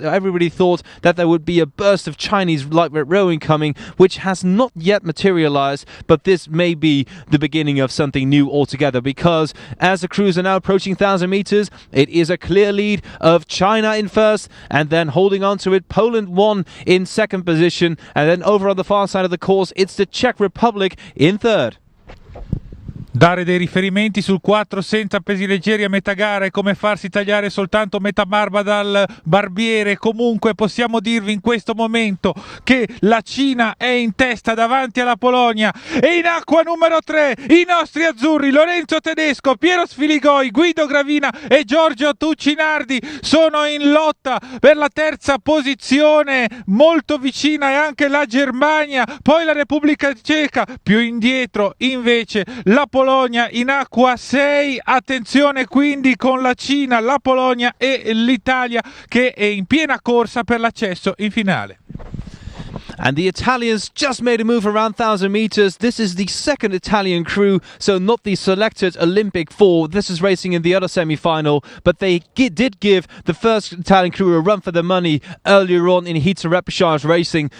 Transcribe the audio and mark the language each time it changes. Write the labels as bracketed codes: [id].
[en] Everybody thought that there would be a burst of Chinese lightweight rowing coming, which has not yet materialized, but this may be the beginning of something new altogether, because as the crews are now approaching 1,000 meters, it is a clear lead of China in first, and then holding on to it, Poland won in second position, and then over on the far side of the course, it's the Czech Republic in third. [it] Dare dei riferimenti sul 4 senza pesi leggeri a metà gara è come farsi tagliare soltanto metà barba dal barbiere. Comunque possiamo dirvi in questo momento che la Cina è in testa davanti alla Polonia, e in acqua numero 3 i nostri azzurri Lorenzo Tedesco, Piero Sfiligoi, Guido Gravina e Giorgio Tuccinardi sono in lotta per la terza posizione. Molto vicina è anche la Germania, poi la Repubblica Ceca, più indietro invece la Polonia in acqua 6. Attenzione quindi con la Cina, la Polonia e l'Italia che è in piena corsa per l'accesso in finale. [en] And the Italians just made a move around 1,000 meters. This is the second Italian crew, so not the selected Olympic 4. This is racing in the other semi-final, but they did give the first Italian crew a run for their money earlier on in heats and repechage racing.